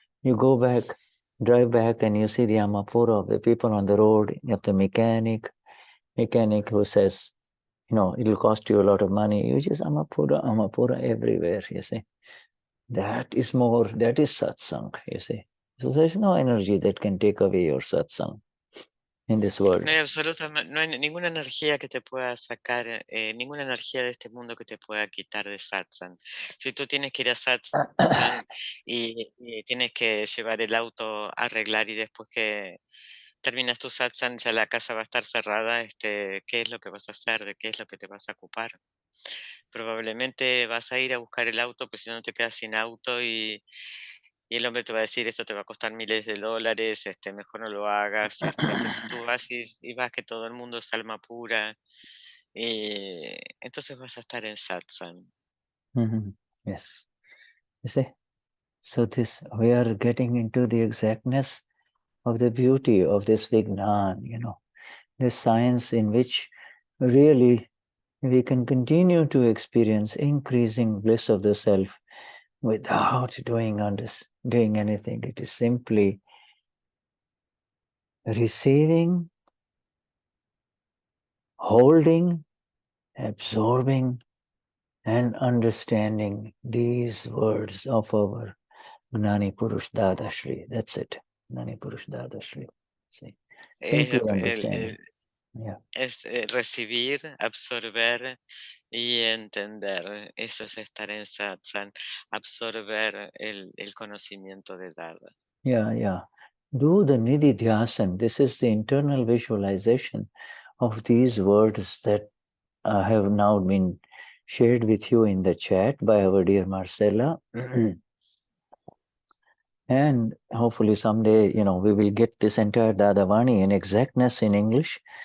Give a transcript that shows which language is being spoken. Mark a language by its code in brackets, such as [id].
[en] You go back, drive back, and you see the Amapura of the people on the road, of the mechanic who says, it'll cost you a lot of money. You just Amapura everywhere, you see. That is satsang, you see. So there's no energy that can take away your satsang in this world. [es] No hay ninguna energía que te pueda sacar, ninguna energía de este mundo que te pueda quitar de satsang. Si tú tienes que ir a satsang y tienes que llevar el auto a arreglar y después que terminas tu satsang ya la casa va a estar cerrada, ¿qué es lo que vas a hacer? ¿De qué es lo que te vas a ocupar? Probablemente vas a ir a buscar el auto, pues si no te quedas sin auto y el hombre te va a decir, esto te va a costar miles de dólares, mejor no lo hagas, pero si tú vas y vas que todo el mundo es alma pura, entonces vas a estar en satsang. [en] Yes. You see? So we are getting into the exactness of the beauty of this Vignan, this science in which really we can continue to experience increasing bliss of the self without doing anything. It is simply receiving, holding, absorbing, and understanding these words of our Gnani Purush Dadashri. That's it. Gnani Purush Dadashri. See, [es] Es, [en] simply understanding. Yeah. [es] es recibir, absorber y entender. Eso es estar en satsang, absorber el conocimiento de Dada. [en] Yeah, yeah. Do the nididhyasan. This is the internal visualization of these words that have now been shared with you in the chat by our dear Marcella. And hopefully someday, we will get this entire Dadavani in exactness in English.